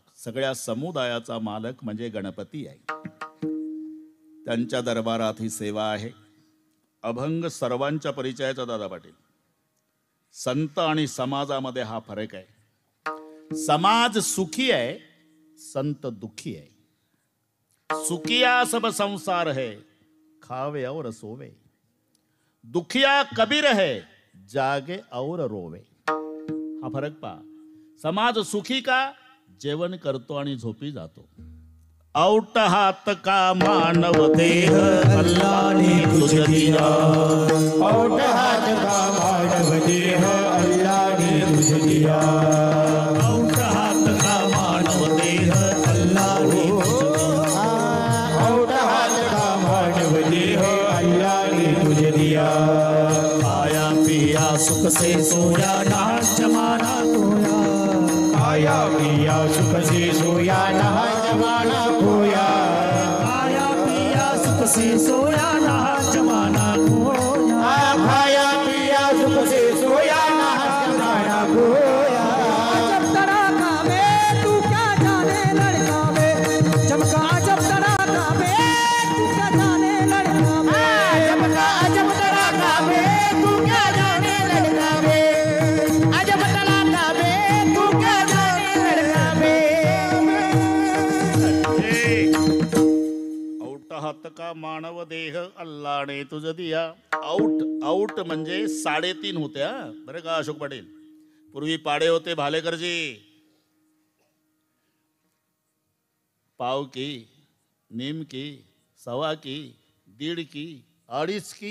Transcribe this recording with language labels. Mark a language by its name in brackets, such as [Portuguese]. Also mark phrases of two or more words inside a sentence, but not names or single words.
[Marathi] सगळ्या समुदायाचा मालक म्हणजे गणपती आहे. त्यांच्या दरबारात ही सेवा आहे. अभंग सर्वांच्या परिचयाचा दादा पाटील. संत आणि समाजामध्ये हा फरक आहे. समाज सुखी आहे, संत दुखी आहे. [Hindi] सुखिया सब संसार है, खावे और सोवे. दुखिया कबीर है, जागे और रोवे. [Marathi] हा फरक पहा. समाज सुखी का? जेवण करतो आणि झोपी जातो. [Hindi] औट हात का मानव देह, अल्लाने तुझे दिया. औट हात का मानव देह, अल्लाने तुझे दिया. औट हात का मानव देह, अल्लाने तुझे दिया. औट हात का मानव देह, अल्लाने तुझे दिया. खाया पिया सुख से सोया, ना जमाना खोया. खाया पिया सुख से सोया, ना जमाना खोया. खाया पिया सुख से सोया, ना जमाना खोया. खाया पिया सुख से सोया, ना जमाना खोया. जब तड़ाका में तू क्या जाने लड़का में, चमका जब तड़ाका में तू क्या जाने लड़का में. चमका जब तड़ाका में तू क्या जाने लड़का में. अजब तड़ाका में तू क्या जाने लड़का में. औट हात का मानव देह, अल्लाने तुझ दिया. [Marathi] औट म्हणजे 3.5 होत्या बरं का अशोक पाटील. पूर्वी पाडे होते भालेकरजी. [Hindi] पाव की, नीम की, सवा की, 1.5 की, 2.5 की.